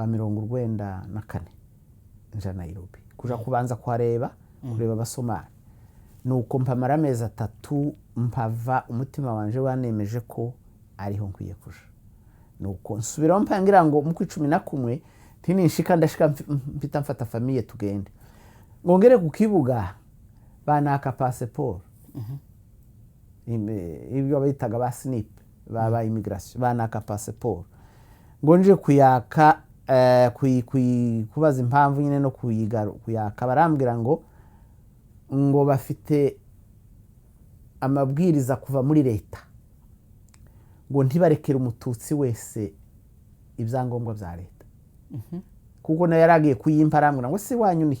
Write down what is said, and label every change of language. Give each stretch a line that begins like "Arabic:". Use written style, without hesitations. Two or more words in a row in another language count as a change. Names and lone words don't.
Kinyarwanda: 94 nja Nairobi kuja kubanza kureba abasomali nuko mpamara amezi 3 mpava umutima wanje wanemeje ko ariho nkwiye kuja nuko nsubiraho mpangira ngo mu 11 ntinishika ndashika mpita mfata famille tugende ngongere ku kibuga banaka passport ibyo bayitaga ba snip baba immigration banaka passport ngonje kuyaka kubaza impamvu nyine no kuyaka barambwira ngo bafite amabwiriza kuva muri leta ngo ntibarekere umututsi wese ibyangombwa bya leta kuko na yaragiye kuyimpa arambwira ngo si wanyu ni